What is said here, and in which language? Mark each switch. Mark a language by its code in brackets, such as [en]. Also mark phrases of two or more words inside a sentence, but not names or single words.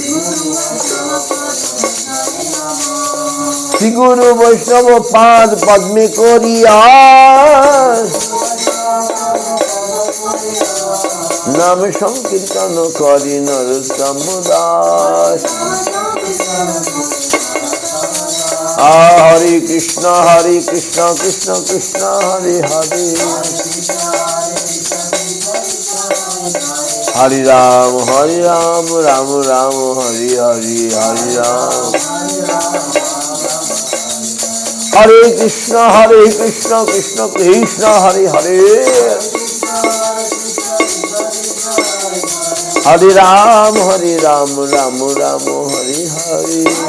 [bn] শ্রী গুরু বৈষ্ণব পাদ পদ্মে করিয়া নাম সংকীর্তন করি নরোত্তম দাস [sa] হরে কৃষ্ণ কৃষ্ণ কৃষ্ণ হরে হরে হরে রাম রাম রাম হরে হরে হরে রাম হরে কৃষ্ণ কৃষ্ণ কৃষ্ণ হরে হরে হরে রাম রাম রাম হরে হরে